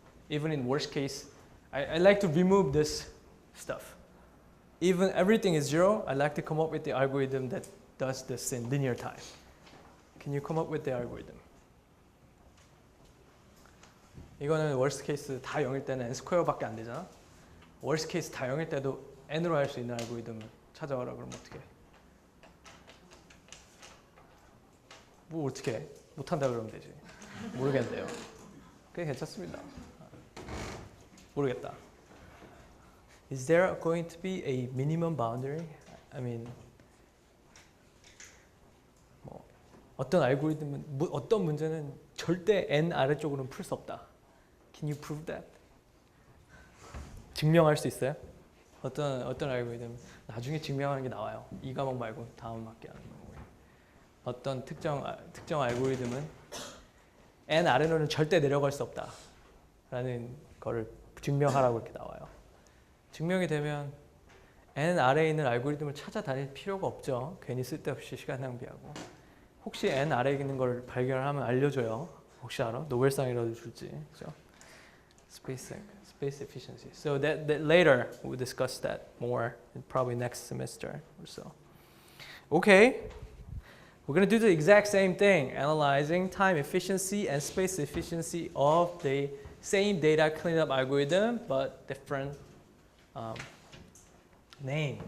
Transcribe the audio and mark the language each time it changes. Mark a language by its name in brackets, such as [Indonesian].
[English] Even in worst case, I like to remove this stuff. Even everything is 0, I like to come up with the algorithm that does this in linear time. Can you come up with the algorithm? [Korean] 이거는 worst case 다 0일 때는 n 스퀘어밖에 안 되잖아. worst case 다 0일 때도 n으로 할 수 있는 알고리즘을 찾아와라 그러면 어떻게 해? 뭐 어떻게 해? 못한다 그러면 되지. 모르겠는데요. 꽤 괜찮습니다. 모르겠다. [English] Is there going to be a minimum boundary? I mean, [Korean] 뭐 어떤 알고리즘은 어떤 문제는 절대 n 아래쪽으로는 풀 수 없다. [English] Can you prove that? [Korean] 증명할 수 있어요? 어떤 알고리즘 나중에 증명하는 게 나와요. 이 과목 말고 다음 학기 하는 거고요. 어떤 특정 알고리즘은 n 아래로는 절대 내려갈 수 없다라는 거를 증명하라고 이렇게 나와요. 증명이 되면 n 아래에 있는 알고리즘을 찾아다닐 필요가 없죠. 괜히 쓸데없이 시간 낭비하고. 혹시 n 아래에 있는 걸 발견하면 알려줘요. 혹시 알아? 노벨상이라도 줄지. 그죠? [English] Space efficiency. So that later we'll discuss that more, probably next semester or so. Okay, we're going to do the exact same thing, analyzing time efficiency and space efficiency of the same data cleanup algorithm, but different name.